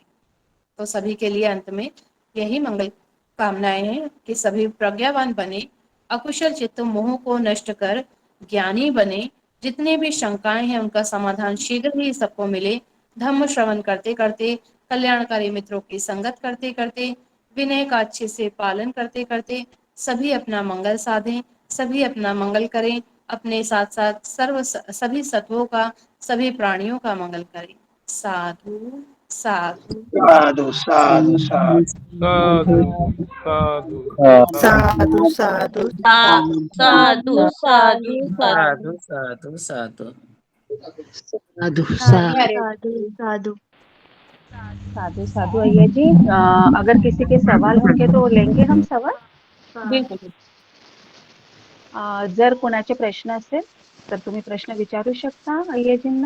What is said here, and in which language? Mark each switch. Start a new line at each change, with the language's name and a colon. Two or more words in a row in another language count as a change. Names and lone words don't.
Hindi: तो सभी के लिए अंत में यही मंगल कामनाएं हैं कि सभी प्रज्ञावान बने, अकुशल चित्त मोह को नष्ट कर ज्ञानी बने, जितने भी शंकाएं हैं उनका समाधान शीघ्र ही सबको मिले। धम्म श्रवण करते करते, कल्याणकारी मित्रों की संगत करते करते, विनय का अच्छे से पालन करते करते सभी अपना मंगल साधें, सभी अपना मंगल करें, अपने साथ साथ सभी सत्वों का, सभी प्राणियों का मंगल करें।
Pali: साधु साधु साधु साधु साधु साधु साधु साधु साधु साधु साधु साधु साधु साधु साधु
Sanskrit: हरे हरे
Pali: साधु साधु साधु साधु
Hindi: अय्या जी अगर किसी के सवाल होंगे तो लेंगे हम सवाल बिल्कुल।
Marathi: जर कोणाचे प्रश्न असेल तर तुम्ही प्रश्न विचारू शकता अय्याजींना।